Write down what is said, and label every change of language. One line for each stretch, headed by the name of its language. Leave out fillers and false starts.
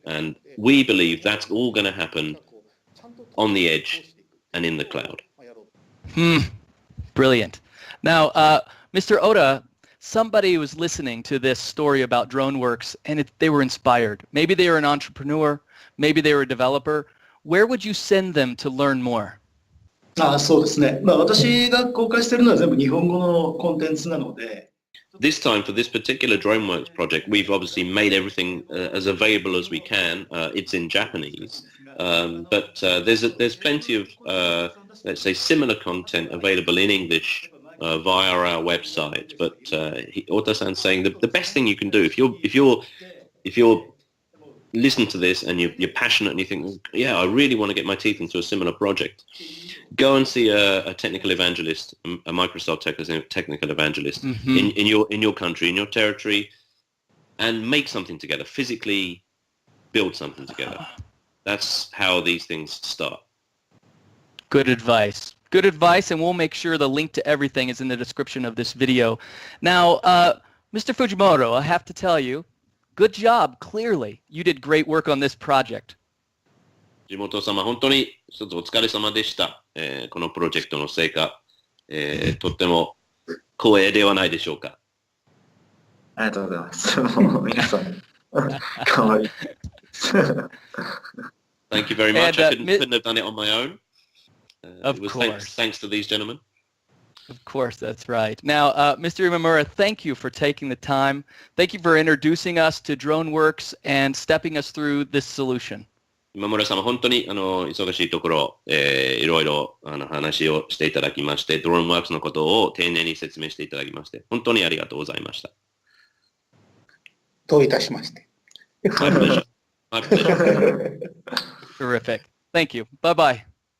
English: And we believe that's all going to happen on the edge and in the cloud. Brilliant. Now, Mr. Oda, somebody was listening to this story about Droneworks and they were inspired. Maybe they were an entrepreneur, maybe they were a developer. Where would you send them to learn more?
Japanese: そうですね。私が公開しているのは全部日本語のコンテンツなので。
English: This time, for this particular Droneworks project, we've obviously made everything as available as we can. It's in Japanese, but there's plenty of, let's say, similar content available in English via our website. But Ota-san's saying the best thing you can do if you're listening to this and you're passionate and you think, yeah, I really want to get my teeth into a similar project, go and see a technical evangelist, a Microsoft technical evangelist in your country, in your territory, and make something together, physically build something together. That's how these things start. Good advice. Good advice, and we'll make sure the link to everything is in the description of this video. Now, Mr. Fujimoto, I have to tell you, good job, clearly. You did great work on this project.
Japanese: 地元様、本当に一つお疲れ様でした。このプロジェクトの成果、とっても光栄ではないでしょうか。ありがとうございます。もう皆さん、かわいい。
English: Thank you very much. I couldn't have done it on my own. Of course. Thanks to these gentlemen. Of course, that's right. Now, Mr. Imamura, thank you for taking the time. Thank you for introducing us to Droneworks and stepping us through this solution.
Japanese: 今村様、本当に忙しいところ、いろいろ話をしていただきまして、Droneworks のことを丁寧に説明していただきまして、本当にありがとうございました。どういたしまして。
English: My pleasure. My pleasure. Terrific. Thank you. Bye-bye.